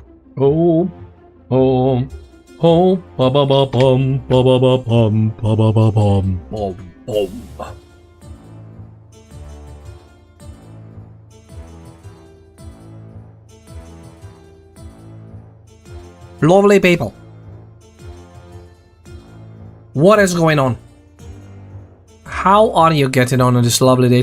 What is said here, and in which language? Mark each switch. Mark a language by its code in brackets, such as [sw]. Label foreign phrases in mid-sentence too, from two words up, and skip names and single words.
[en] Oh, oh, oh, ba ba ba bum, ba ba ba bum, ba ba ba bum, bum, bum. Lovely people. What is going on? How are you getting on this lovely day?